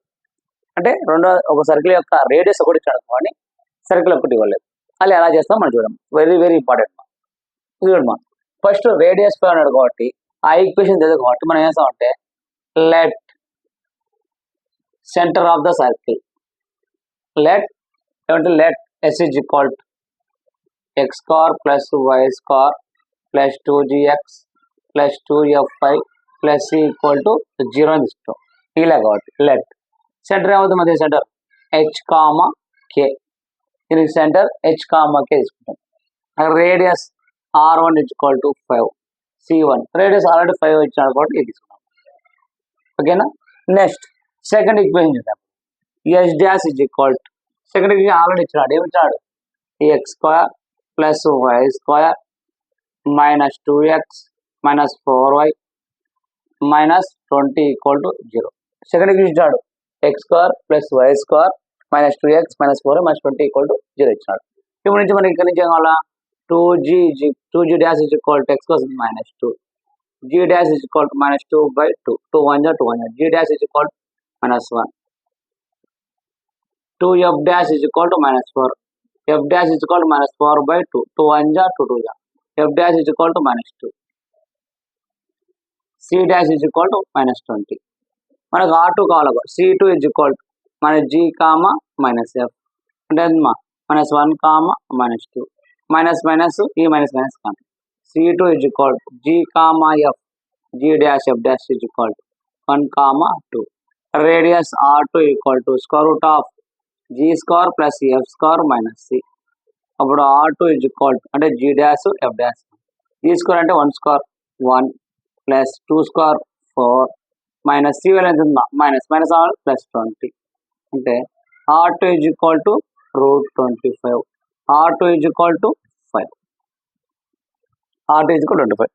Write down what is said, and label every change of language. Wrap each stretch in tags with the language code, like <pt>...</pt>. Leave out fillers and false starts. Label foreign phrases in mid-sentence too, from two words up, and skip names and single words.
<te>అంటే ఒక సర్కిల్ యొక్క రేడియస్ ఒకటి ఇచ్చాడు కానీ సర్కిల్ ఒకటి ఇవ్వలేదు. అది ఎలా చేస్తాం మనం చూడడం</te> <en>very very important.</en> <te>చూడమ్మా,</te> <en>first radius</en> <te>5 అన్నాడు కాబట్టి ఆ ఈక్వేషన్ తెలియదు కాబట్టి మనం ఏం చేస్తామంటే</te> <en>let center of the circle let S = x square plus y square plus 2gx plus 2fy plus c = 0</en> <te>అని ఇస్తాం. ఇలా కాబట్టి</te> <en>let center</en> <te>ఏమవుతుంది, మధ్య సెంటర్ h, దీనికి సెంటర్ h, k తీసుకుంటాం. రేడియస్ R1 = 5, C1</te> <en>radius already</en> <te>5 ఇచ్చాడు కాబట్టి ఇది తీసుకున్నాం. ఓకేనా.</te> <en>next second equation</en> <te>చూద్దాం. S'</te> <en>second equation already</en> <te>ఇచ్చాడు. ఏమిచ్చాడు?</te> <en>x square plus y square minus 2x minus 4y minus 20 = 0. second equation</en> <te>ఇచ్చాడు</te> <en>x square plus y square minus 2x minus 4y minus 20 = 0</en> <te>ఇచ్చాడు. ఇప్పుడు నుంచి మనకి ఇక్కడ నుంచి ఏం కావాలా?</te> <en>2g dash = x cos minus 2, g dash = minus 2/2, 2 1 2 g dash = minus 1, 2f dash = minus 4, f dash = minus 4/2, 2 1 2 2 f dash = minus 2, c dash = minus 20.</en> <te>మనకు R2 కావాలి. C2 = మన g,</te> <en>minus f</en> <te>అంటే</te> <en>minus 1, minus 2 minus minus</en> <te>ఈ</te> <en>minus minus</en> <te>కాదు.</te> <en>C2 = g, f, g dash f dash = 1, 2. రేడియస్ R2 = square root of g square plus f square minus c.</en> <te>అప్పుడు R2 అంటే</te> <en>g dash f dash, g square</en> <te>అంటే</te> <en>1 square 1 plus 2 square 4 minus c</en> <te>ఎంత ఉందా</te> <en>minus minus R plus</en> <te>20. అంటే R2 = √25, R2 = 5, R2 = 25.</te>